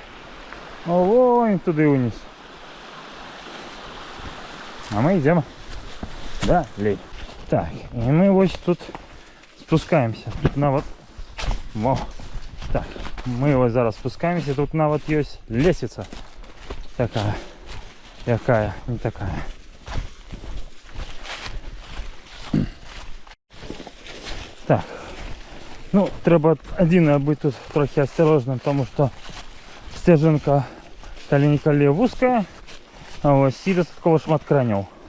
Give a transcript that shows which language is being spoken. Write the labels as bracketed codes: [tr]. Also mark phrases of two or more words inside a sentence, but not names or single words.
[uk] Ой, туди вниз. А ми йдемо далі. Так, і ми ось тут спускаємося. Тут навіть... Во. Так, ми ось зараз спускаємося. Тут навіть є лестниця. [be] Такая. Якая, не такая. [uk] Так. Ну, треба один бути тут трохи осторожним, тому що стежинка коли вузька, а ось і додатково шмат кранів.